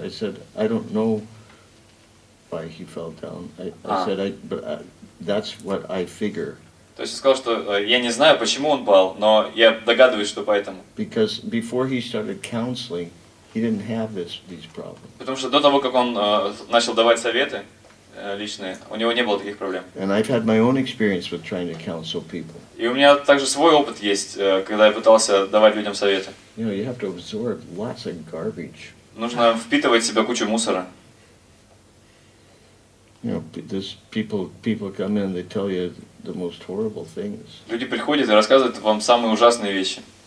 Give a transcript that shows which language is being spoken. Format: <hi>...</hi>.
<en>I said I don't know why he fell down. I said that's what I figure.</en> <ru>То есть я сказал, что я не знаю, почему он пал, но я догадываюсь, что поэтому.</ru> <en>Because before he started counseling, he didn't have these problems.</en> <ru>Потому что до того, как он начал давать советы личные, у него не было таких проблем.</ru> <en>And I've had my own experience with trying to counsel people.</en> <ru>И у меня также свой опыт есть, когда я пытался давать людям советы.</ru> <en>You have to absorb lots of garbage.</en> <ru>Нужно впитывать в себя кучу мусора.</ru> <en>This people come in, they tell you the most horrible things.</en> <ru>Люди приходят и рассказывают вам самые ужасные вещи.</ru>